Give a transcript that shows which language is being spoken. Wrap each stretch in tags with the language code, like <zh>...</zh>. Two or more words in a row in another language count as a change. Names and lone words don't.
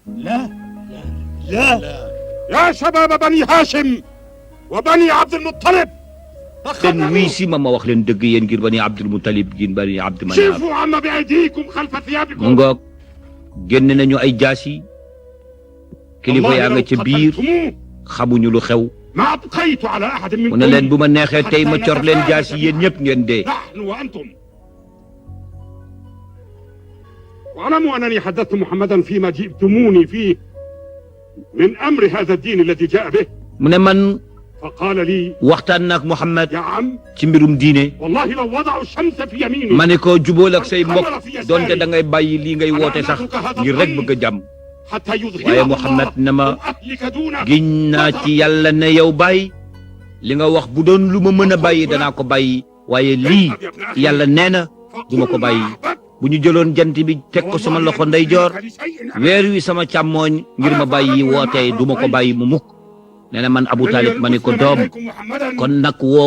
<ar>لا لا لا. يا شباب بني هاشم وبني عبد المطلب</ar> <wo>ten wii si ma wax leen dëgg yéen ngir bani Abdul Muttalib ngir bani Abdu Manaaf</wo> <ar>شوفوا عما بأيديكم خلف</ar> <wo>mu</wo> <ar>ثيابكم</ar> <wo>ngoog génn nañu ay jaasi kilifa yaa nga ca biir xamuñu lu xew</wo> <ar>ما أبقيت على أحد</ar> <wo>mu ne leen</wo> <ar>منكم</ar> <wo>bu ma neexee tey ma cor leen jaasi yéen ñëpp ngeen dee</wo> <ar>نحن وأنتم. واعلموا أنني حدثت محمدا فيما جئتموني فيه من أمر هذا الدين الذي جاء به</ar> <wo>mu ne man</wo> <ar>فقال لي</ar> <wo>waxtaan naak Muhammad</wo> <ar>يا عم</ar> <wo>ci mbirum diine</wo> <ar>والله لو وضعوا الشمس في يميني</ar> <wo>ma ne ko jubóol ak say mbokk donte da ngay bàyyi lii ngay woote sax ngir rek bëgg a jàmm</wo> <ar>حتى يظهر</ar> <wo>waaye Muhammad ne ma</wo> <ar>أهلك دونه</ar> <wo>giñ naa ci yàlla ne yow bàyyi li nga wax bu doon lu ma mën a bàyyi danaa ko bàyyi waaye lii yàlla nee na du ma ko bàyyi bu ñu jëloon jant bi teg ko sama loxo ndeyjoor weer wi sama càmmooñ ngir ma bàyyi woote du ma ko bàyyi mu mukk nee na man Abu Talib ma ne ko doom kon nag</wo>